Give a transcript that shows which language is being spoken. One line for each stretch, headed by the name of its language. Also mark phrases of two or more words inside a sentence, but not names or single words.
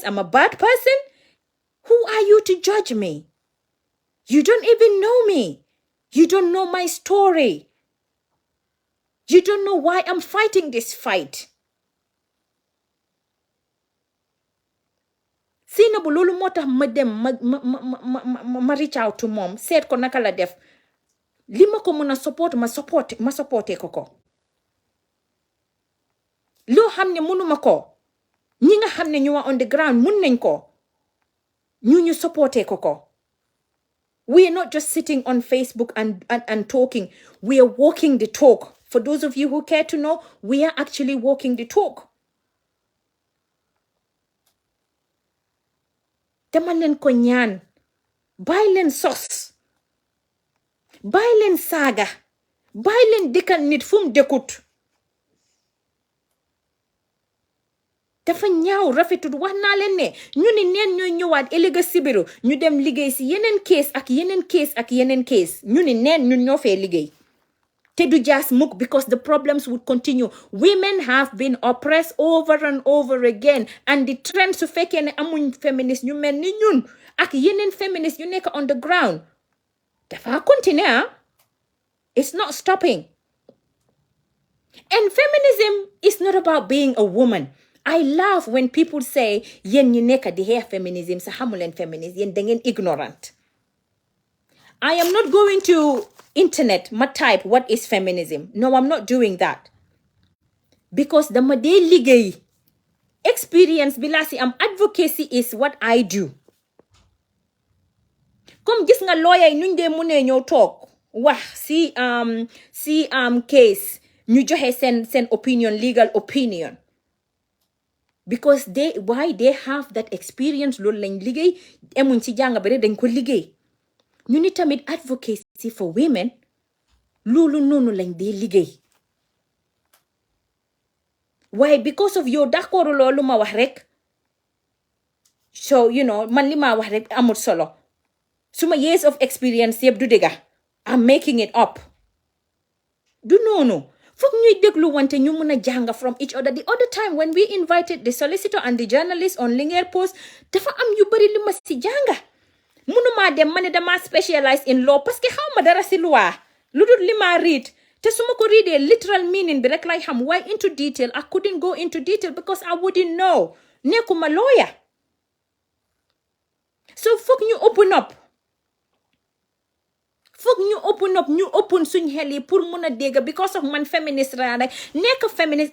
English: I'm a bad person. Who are you to judge me? You don't even know me. You don't know my story. You don't know why I'm fighting this fight.
Wolof: Sainabou loolu moo tax ma dem ma
English: reach out to mom
Wolof: seet ko naka la def li ma ko mën a support ma supporté ko loo xam ne mënuma ko ñi nga xam ne ñu wa
English: on the ground
Wolof: mën nañ ko ñu supporté ko.
English: We are not just sitting on Facebook and talking. We are walking the talk. For those of you who care to know, we are actually walking the talk.
Wolof: Dama leen ko ñaan bàyyi leen sos bàyyi leen saaga bàyyi leen dëkkal nit fu mu dëkkut dafa ñaaw rafetut wax naa leen ne ñu ni neen ñooy ñëwaat ëllëg sibiru ñu dem liggéey si yeneen case ak yeneen case ñu ni neen ñun ñoo fee liggéey te du jaas mukk
English: because the problems would continue. Women have been oppressed over and over again, and the trend
Wolof: su fekkee ne amuñ feminist ñu mel ni ñun ak yeneen feminist yu nekk
English: on the ground
Wolof: dafa continue.
English: It's not stopping. And feminism is not about being a woman. I love when people say
Wolof: yen ñu nekk di xeex feminism sa xamuleen feminism yen da ngeen ignorant.
English: I am not going to internet ma type what is feminism. No, I'm not doing that.
Wolof: Because dama dee liggéey experience bi laa si am.
English: Advocacy is what I do.
Wolof: Comme gis nga lawyer yi nuñ dee mënee ñëw toog wax si case ñu joxe seen opinion,
English: legal opinion. Because they have that experience
Wolof: loolu lañ liggéey emuñ si jàng bare dañ ko liggéey. ñu ni tamit
English: advocacy for women
Wolof: loolu noonu lañ dee liggéey.
English: Why? Because of
Wolof: yow
French: d'accord
Wolof: loolu ma wax rek so man li ma wax rek amul solo suma
English: years of experience
Wolof: yëpp du dëgga
English: I'm making it up.
Wolof: Du noonu foog ñuy déglu wante ñu mën a jàng
English: from each other. The other time when we invited the solicitor and the journalist on Linguère Post
Wolof: dafa am yu bari li ma si jànga. Munuma dem ma ne dama
English: specialize in law
Wolof: parce que xaw ma dara si loi lu dul li ma read te su ma ko readee
English: literal meaning
Wolof: bi rek lay xam.
English: Why into detail? I couldn't go into detail because I wouldn't know.
Wolof: Nekkuma lawyer. So foog ñu
English: open up.
Wolof: Foog ñu open suñ xel yi pour mun a dégg
English: because of
Wolof: man feminist ra rek nekk feminist.